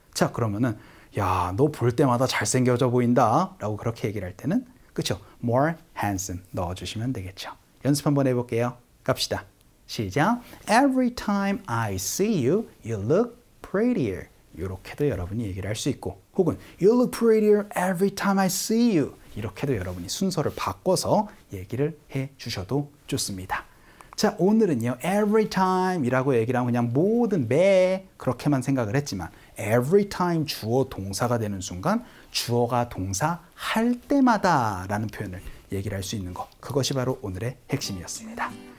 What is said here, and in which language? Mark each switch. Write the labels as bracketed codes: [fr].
[ko] 자, 그러면은 야, 너 볼 때마다 잘생겨져 보인다 라고 그렇게 얘기를 할 때는 그쵸? [en] More handsome [ko] 넣어주시면 되겠죠. 연습 한번 해볼게요. 갑시다. 시작. [en] Every time I see you, you look prettier. [ko] 이렇게도 여러분이 얘기를 할 수 있고 혹은 [en] You look prettier every time I see you. [ko] 이렇게도 여러분이 순서를 바꿔서 얘기를 해 주셔도 좋습니다. 자, 오늘은요. Every time 이라고 얘기를 하면 그냥 모든 매 그렇게만 생각을 했지만 every time 주어 동사가 되는 순간 주어가 동사 할 때마다 라는 표현을 얘기를 할 수 있는 것 그것이 바로 오늘의 핵심이었습니다.